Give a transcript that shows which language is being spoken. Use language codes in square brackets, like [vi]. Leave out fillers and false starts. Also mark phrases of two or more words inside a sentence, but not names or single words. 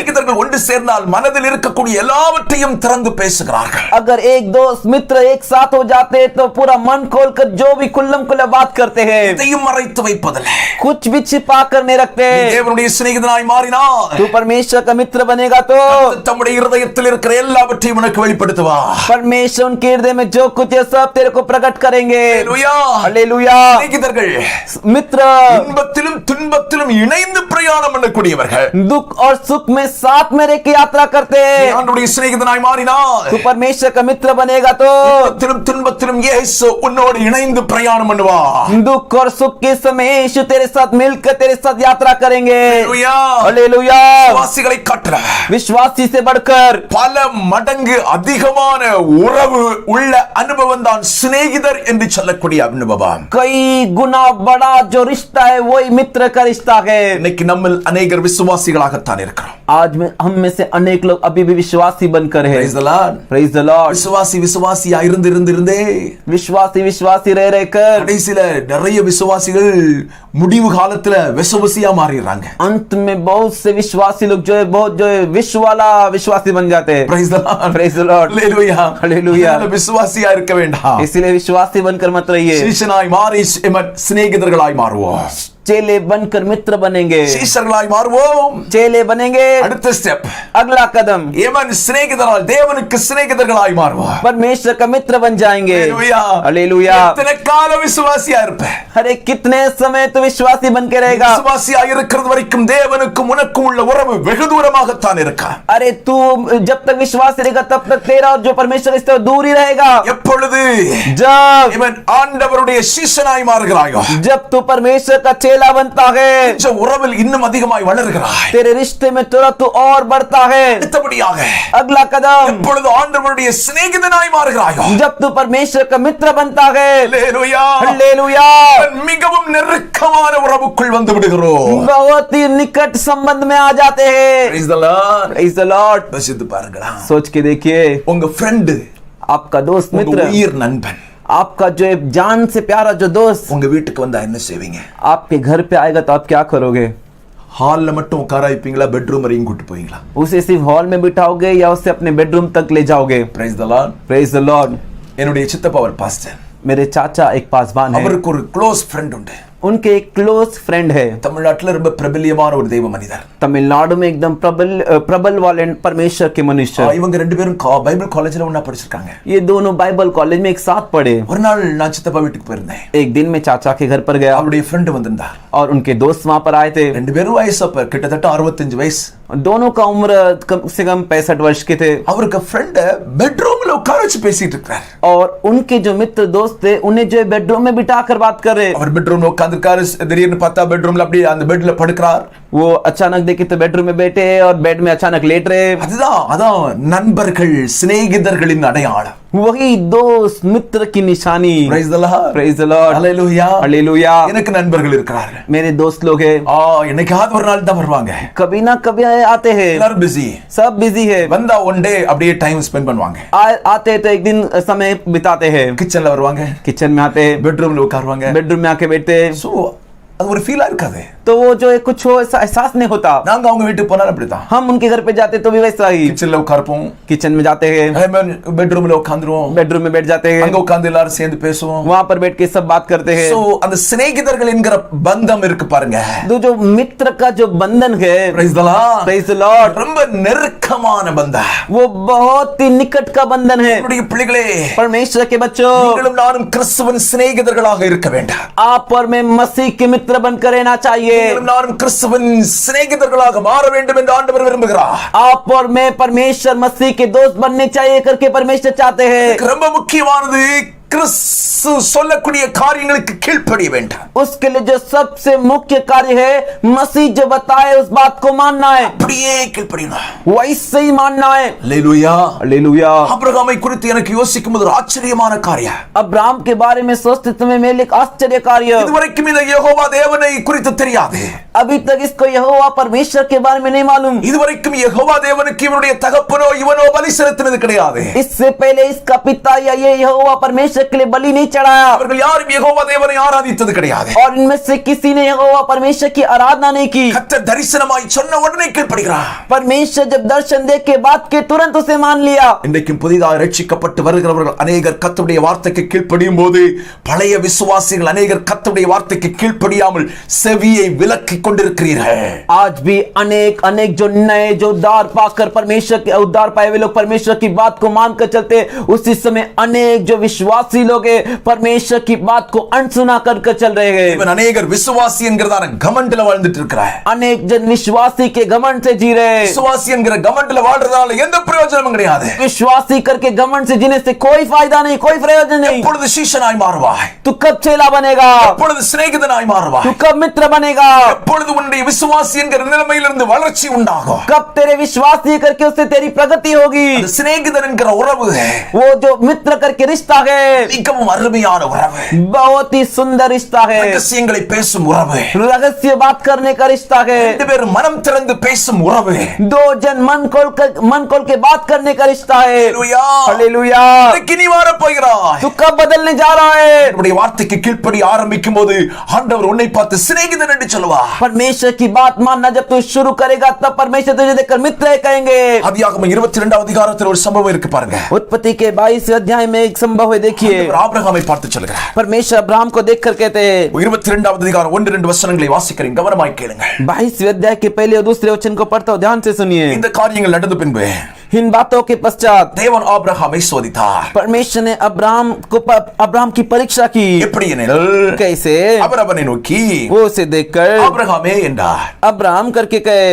[ta] சிநேகிதர்கள் ஒன்று சேர்ந்தால் மனதில் இருக்கக்கூடிய எல்லாவற்றையும் திறந்து பேசுகிறார்கள். [hi] अगर एक दोस्त मित्र एक साथ हो जाते हैं तो पूरा मन खोल कर जो भी खुल्लम खुल्ला बात करते हैं, [ta] இதையும் மறைத்து வைப்பதில்லை. [hi] कुछ भी छिपा कर नहीं रखते। [ta] தேவனுடைய சிநேகிதனாய் மாறினார், [hi] तू परमेश्वर का मित्र बनेगा तो [ta] தம்முடைய இருதயத்தில் இருக்கிற எல்லாவற்றையும் உனக்கு வெளிப்படுத்துவார். [hi] परमेश्वर उनके हृदय में जो कुछ है सब तेरे को प्रकट करेंगे। [ta] ஹல்லேலூயா. [hi] हालेलुया। [ta] சிநேகிதர்கள் [hi] मित्र [ta] இன்பத்திலும் துன்பத்திலும் இணைந்து பிரயாணம் பண்ணக்கூடியவர்கள். [hi] दुख और सुख में साथ में रह के यात्रा करते हैं। [ta] ஆண்டவருடைய சிநேகிதனாய் மாறினார், [hi] तू परमेश्वर का मित्र बनेगा तो [ta] இன்பத்திலும் துன்பத்திலும் இயேசு உன்னோடு இணைந்து பிரயாணம் பண்ணுவார். [hi] दुख और सुख के समय यीशु तेरे साथ मिलकर तेरे साथ यात्रा करेंगे। [ta] ஹல்லேலூயா. [hi] हालेलुया। [ta] விசுவாசிகளை காட்டுற [hi] विश्वासी से बढ़कर [ta] பல மடங்கு அதிகமான உறவு உள்ள அனுபவம் தான் சிநேகிதர் என்று சொல்லக்கூடிய அனுபவம். [hi] कई गुना बड़ा जो रिश्ता है वही मित्र का रिश्ता है। [ta] இன்னைக்கு நம்ம अनेகர் விசுவாசிகளாகத்தான் இருக்கிறோம். [hi] आज में हम में से अनेक लोग अभी भी विश्वासी बनकर है। [en] Praise the Lord. Praise the Lord। [ta] விசுவாசியா இருந்தே [hi] विश्वासी रह रहकर [ta] கடைசில நிறைய விசுவாசிகள் முடிவு காலத்துல விசுவாசியா மாறிடுறாங்க. [hi] अंत में बहुत से विश्वासी लोग जो है बहुत जो है विश्व वाला विश्वासी बन जाते हैं। [en] Praise the Lord. Praise the Lord. Hallelujah. Hallelujah. [ta] அதனால விசுவாசியா இருக்க வேண்டாம். [hi] इसलिए विश्वासी बनकर मत रहिए, [ta] சீஷனாய் மாறி சிநேகிதர்களாய் மாறுவோம். [hi] चेले बनकर मित्र बनेंगे, [ta] சீஷர்களாய் மாறுவோம். [hi] चेले बनेंगे। [ta] அடுத்த ஸ்டெப், [hi] अगला कदम [ta] ஏமன் சிநேகிதரால் தேவனுக்கு சிநேகிதர்களாய் மாறுவோம். [hi] परमेश्वर का मित्र बन जाएंगे। [en] Hallelujah. [hi] हालेलुया। [ta] எத்தனை கால விசுவாசியா இருப்ப? [hi] अरे कितने समय तो विश्वासी बन के रहेगा। [ta] விசுவாசியா இருக்கிறது வரைக்கும் தேவனுக்கும் உனக்கும் உள்ள உறவு வெகு தூரமாகத்தான் இருக்கா. [hi] अरे तू जब तक विश्वासी रहेगा तब तक तेरा और जो परमेश्वर इससे दूर ही रहेगा। [ta] எப்பொழுது [hi] जब [ta] இவன் ஆண்டவருடைய சீஷனாய் மாறுகிறாயோ, [hi] जब तू परमेश्वर का चेला बनता है, [ta] இந்த உறவில் இன்னும் அதிகமாய் வளர்கிறாய். [hi] तेरे रिश्ते में तुरंत तू और बढ़ता है। [ta] அடுத்தபடியாக [hi] अगला कदम, [ta] எப்பொழுது ஆண்டவருடைய சிநேகிதனாய் மாறுகிறாயோ, [hi] जब तू परमेश्वर का मित्र बनता है, [ta] ஹல்லேலூயா, [hi] हालेलुया, [ta] மிகவும் நெருக்கமான உறவுக்குள் வந்து விடுகிறோம். [hi] बहुत ही निकट संबंध में आ जाते हैं। [en] Praise the Lord. Praise the Lord। [ta] யோசித்து பாருங்களா, [hi] सोच के देखिए, [ta] உங்க ஃப்ரெண்ட், [hi] आपका दोस्त [ta] உங்க [hi] मित्र, [ta] உயிர் நண்பன் [hi] आपका जो है जान से प्यारा जो दोस्त [ta] உங்க வீட்டுக்கு வந்தா என்ன செய்வீங்க? [hi] आपके घर पे आएगा तो आप क्या करोगे? [ta] ஹால்ல மட்டும் உட்கார வைப்பீங்களா, பெட்ரூம் வரையும் கூட்டி போவீங்களா? [hi] उसे सिर्फ हॉल में बिठाओगे या उसे अपने बेडरूम तक ले जाओगे? [en] Praise the Lord. Praise the Lord। [ta] என்னுடைய சித்தப்பா ஒரு பாஸ்டர், [hi] मेरे चाचा एक पासवान है, [ta] அவருக்கு ஒரு [en] close friend [ta] உண்டு. [hi] उनके एक [en] close friend [hi] है। [ta] தமிழ்நாட்டுல ரொம்ப பிரபல்யமான ஒரு தெய்வ மனிதர். [hi] तमिलनाडु में एकदम प्रबल वाले परमेश्वर के मनुष्य। [ta] இவங்க ரெண்டு பேரும் பைபிள் காலேஜ்ல ஒண்ணா படிச்சிருக்காங்க. [hi] ये दोनों बाइबल कॉलेज में एक साथ पढ़े। [ta] ஒரு நாள் நான் சித்தப்பா வீட்டுக்கு போயிருந்தேன். [hi] एक दिन में चाचा के घर पर गया। [ta] அவருடைய ஃப்ரெண்ட் வந்திருந்தா [hi] और उनके दोस्त वहां पर आए थे। [ta] ரெண்டு பேரும் வயசு அப்ப கிட்டத்தட்ட 65 வயசு. [hi] दोनों का उम्र कम से कम 65 वर्ष के थे। [ta] அவருக்கு ஃப்ரெண்ட் பெட்ரூம்ல உட்கார வச்சு பேசிட்டு இருக்கார்। [hi] और उनके जो मित्र दोस्त थे उन्हें जो बेडरूम में बिठाकर बात कर रहे। [ta] அவர் பெட்ரூம்ல உட்கார்ந்திருக்காரு. திடீர்னு பார்த்தா பெட்ரூம்ல அப்படியே அந்த பெட்ல படுக்கிறார். [hi] वो अचानक देखे तो बेडरूम में बैठे और बेड में अचानक लेट रहे। [ta] அதான் நண்பர்கள் சிநேகிதர்களின் அடையாளம். [hi] वही दोस्त मित्र की निशानी। [en] Praise the Lord. Praise the Lord. Hallelujah. Hallelujah. [ta] எனக்கு நண்பர்கள் இருக்கிறார்கள். [hi] मेरे दोस्त लोग हैं। [ta] என்னைக்காவது ஒரு நாள் தான் வருவாங்க. [hi] कभी ना कभी आते हैं। [ta] எல்லாரும் பிஸி. [hi] सब बिजी है। [ta] வந்தா [en] one day [ta] அப்படியே [en] time spend [ta] பண்ணுவாங்க. [hi] आते हैं तो एक दिन समय बिताते हैं। [ta] கிச்சன்ல வருவாங்க. [hi] किचन में आते हैं। [ta] பெட்ரூம்ல உட்காருவாங்க. [hi] बेडरूम में आके बैठते हैं। [ta] சோ அது ஒரு ஃபீலா இருக்காது. [hi] तो वो जो कुछ हो ऐसा एहसास नहीं होता। [ta] நாங்க அவங்க வீட்டுக்கு போனா அப்படிதான். [hi] हम उनके घर पे जाते तो भी वैसा ही। [ta] கிச்சன்ல உட்கார்ப்போம். [hi] किचन में जाते हैं। [ta] பெட்ரூம்ல உட்கார்ந்துருவோம். [hi] बेडरूम में बैठ जाते हैं। [ta] அங்க உட்கார்ந்து எல்லாரும் சேர்ந்து பேசுவோம். [hi] वहां पर बैठ के सब बात करते हैं। [ta] சோ அந்த சிநேகிதர்கள் என்கிற பந்தம் இருக்கு பாருங்க. [hi] जो मित्र का जो बंधन है। [en] Praise the Lord. Praise the Lord. [ta] ரொம்ப நெருக்கமான பந்தம். [hi] वो बहुत ही निकट का बंधन है। [ta] என்னுடைய பிள்ளைகளே, [hi] परमेश्वर के बच्चों, [ta] நீங்களும் நானும் கிறிஸ்துவின் சிநேகிதர்களாக இருக்க வேண்டும். [hi] आप और मैं मसीह के मित्र बनकर रहना चाहिए। [ta] நீங்களும் நானும் கிறிஸ்துவின் சிநேகிதர்களாக மாற வேண்டும் என்று ஆண்டவர் விரும்புகிறார். [hi] आप और मैं परमेश्वर मसीह के दोस्त बनने चाहिए करके परमेश्वर चाहते हैं। [ta] ரொம்ப முக்கியமானது கிறிஸ்து சொல்லக்கூடிய காரியங்களுக்கு கீழ்ப்படிய வேண்டும். [hi] उसके लिए जो सबसे मुख्य कार्य है मसीह जो बताए उस बात को मानना है। [ta] அப்படியே கீழ்ப்படியணும். [hi] वैसे ही मानना है। हालेलुया. हालेलुया। [ta] ஆபிரகாமை குறித்து எனக்கு யோசிக்கும் போது ஆச்சரியமான காரியம். [hi] अब्राहम के बारे में सोचते समय मेरे लिए एक आश्चर्य कार्य। [ta] இதுவரைக்கும் இந்த யெகோவா தேவனை குறித்து தெரியாது. [hi] अभी तक इसको यहोवा परमेश्वर के बारे में नहीं मालूम। [ta] இதுவரைக்கும் யெகோவா தேவனுக்கு இவனுடைய தகப்பனோ இவனோ பலி செலுத்தினது கிடையாது. [hi] इससे पहले इसका पिता या ये यहोवा परमेश्वर के लिए बलि नहीं चढ़ाया। [ta] அவர்கள் யாரும் யெகோவா தேவனை ஆராதித்தது கிடையாது. [hi] और इनमें से किसी ने यहोवा परमेश्वर की आराधना नहीं की। [ta] கர்த்தர் தரிசனமாய் சொன்ன உடனே கீழ்ப்படிகிறார். [hi] परमेश्वर जब दर्शन देख के बाद के तुरंत उसे मान लिया। [ta] இன்றைக்கும் புதிதாக ரட்சிக்கப்பட்டு வருகிறவர்கள் अनेகர் கர்த்தருடைய வார்த்தைக்கு கீழ்ப்படியும் போது பழைய விசுவாசிகள் अनेகர் கர்த்தருடைய வார்த்தைக்கு கீழ்ப்படியாமல் செவியை விலக்கிக் கொண்டிருக்கிறீர்கள். [hi] आज भी अनेक जो नए जो उद्धार पाकर परमेश्वर के उद्धार पाए हुए लोग परमेश्वर की बात को मानकर चलते, उसी समय अनेक जो विश्वासी लोग हैं परमेश्वर की बात को अनसुना कर चल रहे हैं। [ta] இவன் अनेகர் விசுவாசி என்கிறதான கமெண்ட்ல வாழ்ந்துட்டு இருக்கிறார். [hi] अनेक जन विश्वासी के घमंड से जी रहे हैं। [ta] விசுவாசி என்கிற கமெண்ட்ல வாழ்றதால எந்த பிரயோஜனமும் கிடையாது. [hi] विश्वासी करके घमंड से जीने से कोई फायदा नहीं, कोई प्रयोजन नहीं। [ta] எப்பொழுது சீஷனாய் மாறுவாய்? [hi] तू कब चेला बनेगा? [ta] எப்பொழுது சிநேகிதனாய் மாறுவாய்? [hi] तू कब मित्र बनेगा? [ta] எப்பொழுது உன்னுடைய விசுவாசி என்கிற நிலைமையிலிருந்து வளர்ச்சி உண்டாகும்? [hi] कब तेरे विश्वासी करके उससे तेरी प्रगति होगी? [ta] அந்த சிநேகிதன் என்கிற உறவு [hi] वो जो मित्र करके रिश्ता है [ta] மிகவும் அருமையான உறவு. [hi] बहुत ही सुंदर रिश्ता है। [ta] ரகசியங்களை பேசும் உறவு. [hi] रहस्य बात करने का रिश्ता है। [ta] ரெண்டு பேரும் மனம் திறந்து பேசும் உறவு. [hi] दो जन मन खोल के बात करने का रिश्ता है। [ta] ஹalleluya. [hi] हालेलुया। [ta] இன்னைக்கு நீ மாற போகிறாய். [hi] तू कब बदलने जा रहा है? [ta] உன்னுடைய வார்த்தைக்கு கீழ்ப்படி ஆரம்பிக்கும் போது ஆண்டவர் உன்னை பார்த்து சிநேகிதன் என்று சொல்வார். [hi] परमेश्वर की बात मानना जब तू शुरू करेगा तब परमेश्वर तुझे देखकर मित्र कहेंगे। [ta] ஆதியாகமம் 22 அதிகாரத்தில் ஒரு சம்பவம் இருக்கு பாருங்க. [hi] उत्पत्ति के 22 अध्याय में एक संभव है, देखिए। [ta] ஆண்டவர் ஆபிரகாமை பார்த்து சொல்கிறார். [hi] परमेश्वर अब्राहम को देखकर कहते हैं, [ta] 22 அதிகாரம் 1-2 வசனங்களை வாசிக்கிறேன், கவனமாய் கேளுங்கள். [hi] 22 अध्याय के पहले और दूसरे वचन को पढ़ता हूं, ध्यान से सुनिए। [ta] இந்த காரியங்கள் நடந்த பின்பு [hi] इन बातों के पश्चात [ta] தேவன் ஆபிரகாமை சோதித்தார். [hi] परमेश्वर ने अब्राहम की परीक्षा की। [ta] எப்படி எனில் [hi] कैसे? [ta] அவர் அவனை நோக்கி [hi] वो उसे देखकर [ta] ஆபிரகாமே என்றார். [hi] अब्राहम करके कहे,